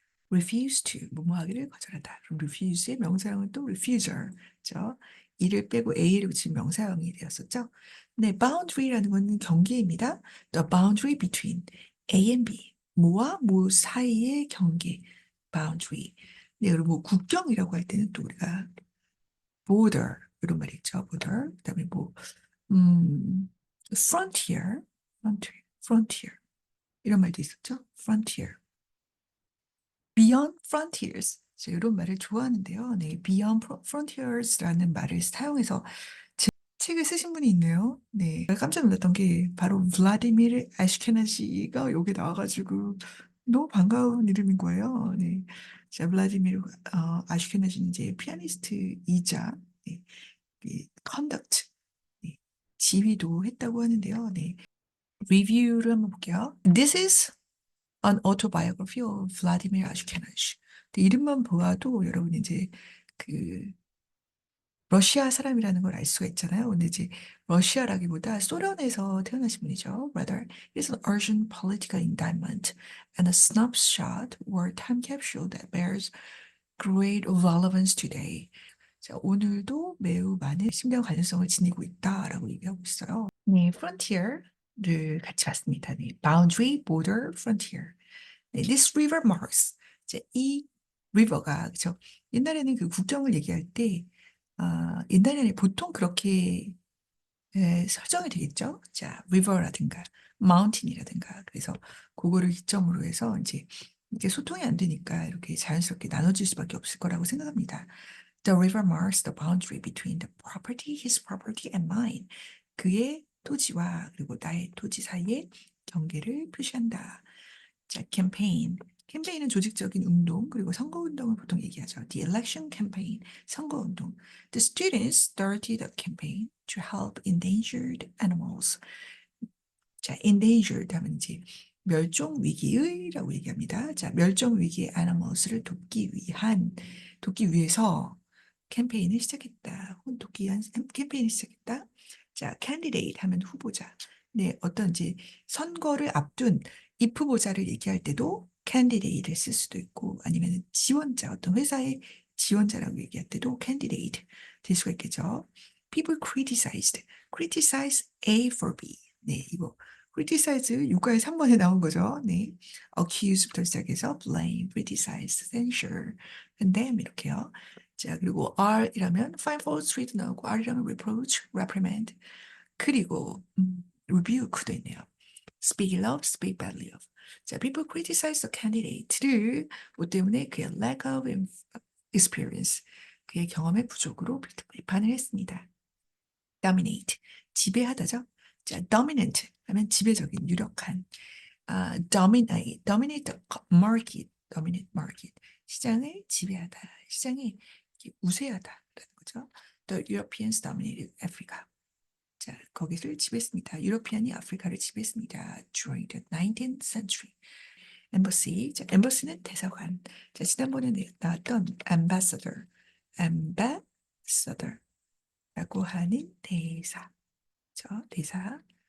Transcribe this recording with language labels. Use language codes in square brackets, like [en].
[ko] refuse to, 뭐뭐 하기를 거절하다. 그럼 refuse의 명사형은 또 refuser. 죠? 이를 빼고 a를 붙인 명사형이 되었었죠. 네, boundary라는 것은 경계입니다. [en] The boundary between A and B. [ko] 뭐와 뭐 사이의 경계. boundary. 네, 그리고 뭐 국경이라고 할 때는 또 우리가 border 이런 말이 있죠. [en] border. [ko] 그다음에 뭐 frontier 이런 말도 있었죠. [en] frontier. Beyond Frontiers. [ko] 제가 이런 말을 좋아하는데요. 네, Beyond Frontiers라는 말을 사용해서 책을 쓰신 분이 있네요. 네, 깜짝 놀랐던 게 바로 블라디미르 아시케나지가 여기 나와가지고 너무 반가운 이름인 거예요. 네, 자, 블라디미르 아시케나지는 이제 피아니스트이자 네, 컨덕트, 네, 지휘도 했다고 하는데요. 네, 리뷰를 한번 볼게요. [en] This is An Autobiography of Vladimir Ashkenazy. [ko] 이름만 보아도 여러분 이제 그 러시아 사람이라는 걸 알 수가 있잖아요. 근데 이제 러시아라기보다 소련에서 태어나신 분이죠. [en] Rather, it's an urgent political indictment and a snapshot or time capsule that bears great relevance today. [ko] 자, 오늘도 매우 많은 심경 관련성을 지니고 있다라고 얘기하고 있어요. 네, frontier를 같이 봤습니다. [en] 네, boundary, border, frontier. 네, this river marks. [ko] 이제 이 river가 그죠? 옛날에는 그 국경을 얘기할 때 옛날에는 보통 그렇게 설정이 되겠죠. 자, river라든가 mountain이라든가 그래서 그거를 기점으로 해서 이제 이게 소통이 안 되니까 이렇게 자연스럽게 나눠질 수밖에 없을 거라고 생각합니다. [en] The river marks the boundary between the property, his property and mine. [ko] 그의 토지와 그리고 나의 토지 사이의 경계를 표시한다. 자, 캠페인. 캠페인은 조직적인 운동, 그리고 선거운동을 보통 얘기하죠. [en] The election campaign, [ko] 선거운동. [en] The students started a campaign to help endangered animals. [ko] 자, endangered 하면 이제 멸종 위기의라고 얘기합니다. 자, 멸종 위기의 animals를 돕기 위해서 캠페인을 시작했다. 혹은 돕기 위한 캠페인을 시작했다. 자, candidate 하면 후보자. 네, 어떤 이제 선거를 앞둔 if 후보자를 얘기할 때도 candidate를 쓸 수도 있고 아니면 지원자, 어떤 회사의 지원자라고 얘기할 때도 candidate 될 수가 있겠죠. [en] People criticize A for B. [ko] 네, 이거 criticize 유가의 3번에 나온 거죠. 네. [en] accuse부터 시작해서 blame, criticize, censure, condemn 이렇게요. [ko] 자, 그리고 R이라면 find fault, treat 나오고 R이라면 reproach, reprimand. 그리고 rebuke도 있네요. [en] speak love, speak badly of. [ko] 자, people criticize the candidate를 뭐 때문에 그의 [en] lack of experience, [ko] 그의 경험의 부족으로 비판을 했습니다. dominate, 지배하다죠. 자, dominant 하면 지배적인, 유력한. [en] dominate the market, dominate market. [ko] 시장을 지배하다, 시장이 우세하다라는 거죠. [en] The Europeans dominated Africa. [ko] 자, 거기를 지배했습니다. 유로피안이 아프리카를 지배했습니다. [en] During the 19th century. embassy. [ko] 자, embassy는 대사관. 자, 지난번에 나왔던 ambassador, ambassador라고 하는 대사. 그렇죠? 대사.